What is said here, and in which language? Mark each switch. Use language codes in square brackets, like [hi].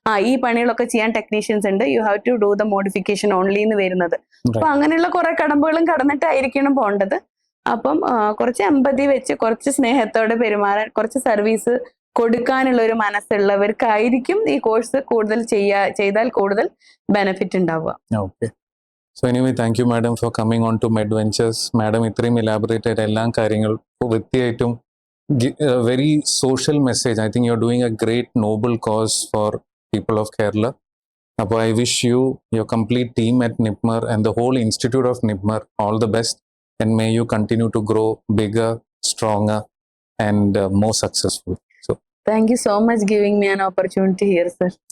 [ml] ഈ പണികളൊക്കെ ചെയ്യാൻ ടെക്നീഷ്യൻസ് ഉണ്ട്, [en] you have to do the modification only [ml] എന്ന് വരുന്നത്. അപ്പൊ അങ്ങനെയുള്ള കുറെ കടമ്പകളും കടന്നിട്ടായിരിക്കണം പോകേണ്ടത്. അപ്പം കുറച്ച് എമ്പതി വെച്ച്, കുറച്ച് സ്നേഹത്തോടെ പെരുമാറാൻ, കുറച്ച് സർവീസ് കൊടുക്കാനുള്ള ഒരു മനസ്സുള്ളവർക്കായിരിക്കും ഈ കോഴ്സ് കൂടുതൽ ചെയ്താൽ കൂടുതൽ ബെനിഫിറ്റ് ഉണ്ടാവുക. [en] Okay. So anyway, thank you madam for coming on to MedVentures. [ml] Madam ഇത്രയും elaborate ആയിട്ട് എല്ലാ കാര്യങ്ങളും വൃത്തിയായിട്ടും [en] very social message. I think you're doing a great noble cause for people of Kerala. അപ്പോൾ I wish you, your complete team at NIPMER and the whole institute of NIPMER all the best, and may you continue to grow bigger, stronger and more successful. So Thank you so much giving me an opportunity here, sir.